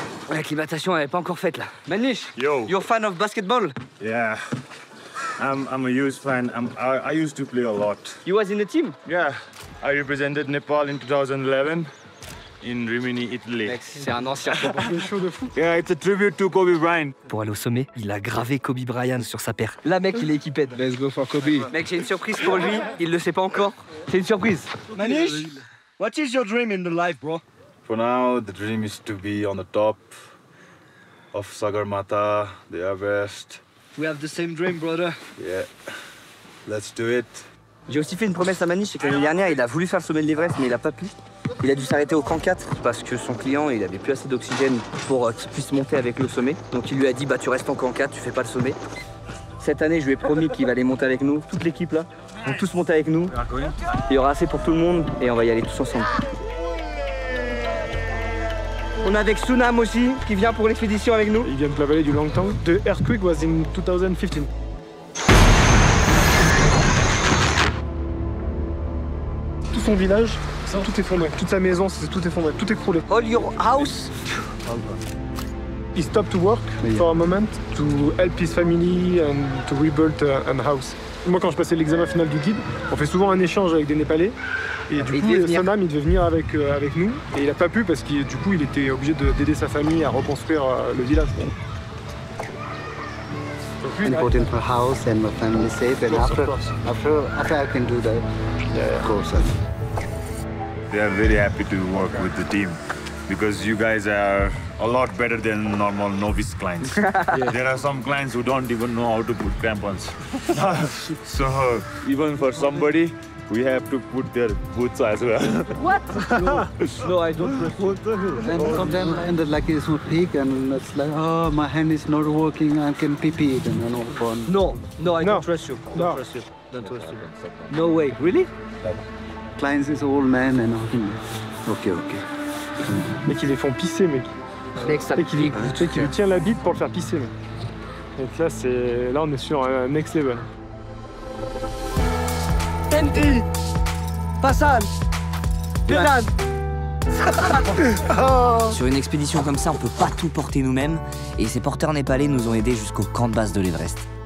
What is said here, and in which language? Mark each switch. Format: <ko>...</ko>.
<fr>L'acclimatation elle est pas encore faite là.</fr> <en>Manish, Yo. you're a fan of basketball? Yeah, I'm a huge fan. I used to play a lot. You was in the team? Yeah, I represented Nepal in 2011 in Rimini, Italy.</en> <fr>Mec, c'est un ancien chaud de fou.</fr> <en>Yeah, it's a tribute to Kobe Bryant.</en> <fr>Pour aller au sommet, il a gravé Kobe Bryant sur sa paire. Là, mec, il est équipé.</fr> <en>Let's go for Kobe.</en> <fr>Mec, j'ai une surprise pour lui. Il le sait pas encore. C'est une surprise.</fr> <en>Manish, what is your dream in the life, bro? For now, the dream is to be on the top of Sagarmatha, the Everest. We have the same dream, brother. Yeah, let's do it.</en> <fr>J'ai aussi fait une promesse à Manish, c'est que l'année dernière, il a voulu faire le sommet de l'Everest, mais il a pas pu. Il a dû s'arrêter au camp 4 parce que son client, il avait plus assez d'oxygène pour qu'il puisse monter avec le sommet. Donc il lui a dit, bah tu restes en camp 4, tu fais pas le sommet. Cette année, je lui ai promis qu'il va aller monter avec nous, toute l'équipe là. Ils vont tous monter avec nous. Il y aura assez pour tout le monde et on va y aller tous ensemble. On a avec Sunam aussi, qui vient pour l'expédition avec nous. Il vient de la vallée du Langtang.</fr> <en>The earthquake was in 2015.</en> <fr>Tout son village, tout effondré. Toute sa maison, tout effondré, tout écroulé.</fr> <en>All your house? He stopped to work for a moment to help his family and to rebuild a house.</en> <fr>Moi, quand je passais l'examen final du guide, on fait souvent un échange avec des Népalais. Et du coup, Sunam, il devait venir avec nous. Et il n'a pas pu parce qu'il il était obligé d'aider sa famille à reconstruire le village.</fr> <en>Important for house and my family safe, and after I can do that course. They are very happy to work with the team because you guys are a lot better than normal novice clients. There are some clients who don't even know how to put crampons. So even for somebody, we have to put their boots as well. What? No, I don't trust you. And sometimes and the lucky is not peak, and it's like, oh, my hand is not working, I can pee it, and No, I don't trust you. Don't trust you. Don't trust you. No way. Really? Clients is old man and okay.</en> <fr>Mec, ils les font pisser, mec. Mec, ça qui lui tient la bite pour le faire pisser, mec. Donc là, on est sur un next level. NT Passan Pédane. Sur une expédition comme ça, on peut pas tout porter nous-mêmes, et ces porteurs népalais nous ont aidés jusqu'au camp de base de l'Everest.</fr>